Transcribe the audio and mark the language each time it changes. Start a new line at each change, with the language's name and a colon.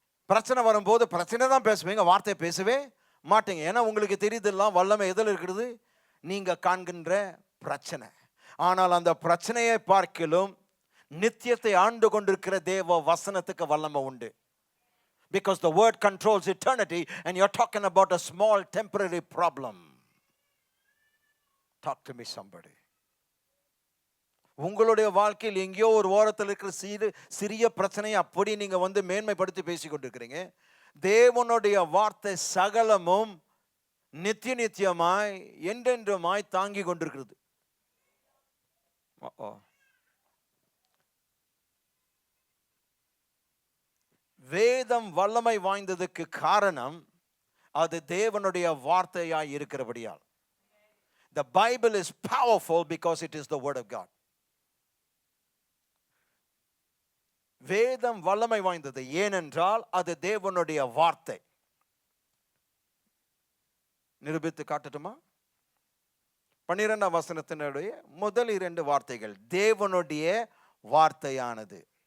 Tamil: பிரச்சனை வரும்போது பிரச்சனை தான் பேசுவீங்க, வார்த்தை பேசவே மாட்டீங்க. ஏன்னா உங்களுக்கு தெரியுதெல்லாம் வல்லமை எதில் இருக்கிறது, நீங்க காண்கின்ற பிரச்சனை. ஆனால் அந்த பிரச்சனையை பார்க்கிலும் நித்தியத்தை ஆண்டு கொண்டிருக்கிற தேவ வசனத்துக்கு வல்லமை உண்டு.
English: Because the word controls eternity and you're talking about a small temporary problem. Talk to me somebody.
Tamil: உங்களுடைய வாழ்க்கையில் எங்கேயோ ஒரு ஓரத்தில் இருக்கிற சிறிய பிரச்சனையை அப்படி நீங்க மேன்மைப்படுத்தி பேசிக்கொண்டிருக்கிறீங்க. தேவனுடைய வார்த்தை சகலமும் நித்திய நித்தியமாய் என்றென்றுமாய் தாங்கி கொண்டிருக்கிறது. வேதம் வல்லமை வாய்ந்ததுக்கு காரணம் அது தேவனுடைய வார்த்தையாய் இருக்கிறபடியால்.
English: The Bible is powerful because it is the word of God.
Tamil: வேதம் வல்லமை வாய்ந்தது ஏனென்றால் அது தேவனுடைய வார்த்தை. நிரூபித்து காட்டட்டுமா? 12ஆம் வசனத்தினுடைய முதல் 2 வார்த்தைகள் தேவனுடைய வார்த்தையானது.